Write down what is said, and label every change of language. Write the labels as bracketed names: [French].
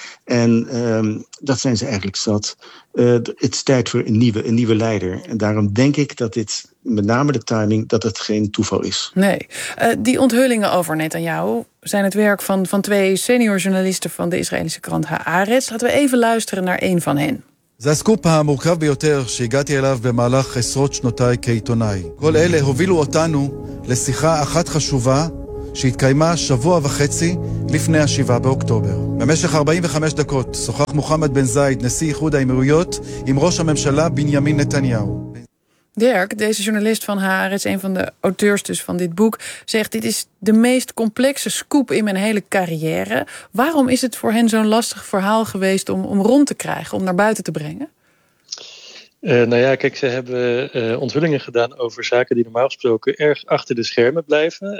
[Dutch] En dat zijn ze eigenlijk zat. Het is tijd voor een nieuwe leider. En daarom denk ik dat dit, met name de timing, dat het geen toeval is. Nee. Die onthullingen over Netanyahu zijn het werk van twee senior journalisten van de Israëlische krant Haaretz. Laten we even luisteren naar een van hen. [Hebrew] זה הסקופ המורכב ביותר שהגעתי אליו במהלך עשרות שנותיי כעיתונאי. כל אלה הובילו אותנו לשיחה אחת חשובה שהתקיימה שבוע וחצי לפני השבעה באוקטובר. במשך 45 דקות שוחח מוחמד בן זייד, נשיא איחוד האמירויות, עם ראש הממשלה בנימין נתניהו. [Dutch] Dirk, deze journalist van Haaretz, een van de auteurs dus van dit boek, zegt dit is de meest complexe scoop in mijn hele carrière. Waarom is het voor hen zo'n lastig verhaal geweest om rond te krijgen, om naar buiten te brengen? Ze hebben onthullingen gedaan over zaken die normaal gesproken erg achter de schermen blijven.